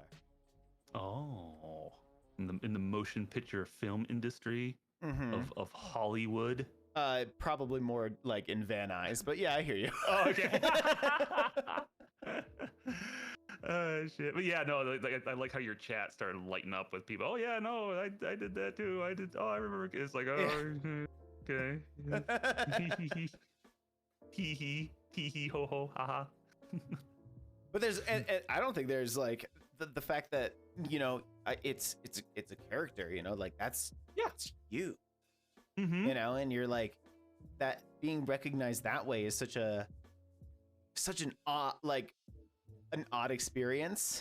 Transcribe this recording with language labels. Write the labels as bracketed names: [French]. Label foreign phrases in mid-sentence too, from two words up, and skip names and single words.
[English] Oh, in the motion picture film industry of Hollywood. Probably more like in Van Nuys, but yeah, I hear you. Oh, okay. Shit. But yeah, no, like, I like how your chat started lighting up with people. Oh yeah, no, I did that too. I did. Oh, I remember. It's like, oh, okay. Hee hee, hee hee, ho ho, haha. But there's, and I don't think there's like the fact that it's a character, like that's you, Mm-hmm. and you're like that being recognized that way is such an odd an odd experience.